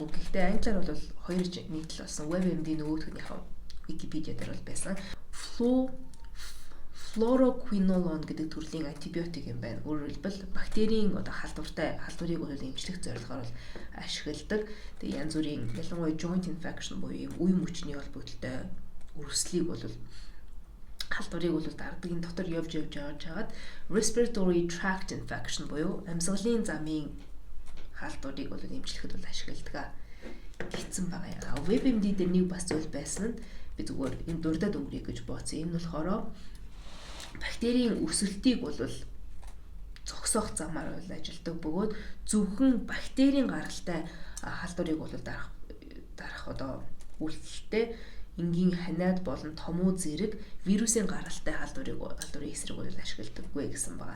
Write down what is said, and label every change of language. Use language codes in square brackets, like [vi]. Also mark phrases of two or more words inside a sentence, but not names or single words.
[mn] Гэхдээ англиар бол хоёр нийтлэл болсон. WebMD нөгөөхнийхөө Wikipedia дээр бол байсан. Fluoroquinolone гэдэг төрлийн антибиотик юм байна. Өөрөөр хэлбэл бактерийн одоо халдварыг бол эмчлэх зорилгоор бол ашигладаг. Тэгээ янз бүрийн ялангуяа [en] joint infection [mn] буюу үе мөчний холбогдолтой өрсөлийг бол халдварыг бол дарддаг энэ дотор явж жагаад [en] respiratory tract infection [mn] буюу амьсгалын замын халдварыг бол эмчлэхэд бол ашигладаг гэсэн байгаа. WebMD дээр нэг бас зүйл байсан нь би зүгээр энэ дурдаад өнгөрье гэж бооцсон. Энэ болохоор бактерийн өсөлтийг бол зогсоох замаар бол ажилтдаг бөгөөд зөвхөн бактерийн гаралтай халдварыг бол дарах одоо үйлдэлтэй энгийн ханиад болон томуу зэрэг вирусын гаралтай халдварын эсрэг бол ашигладаггүй гэсэн байгаа.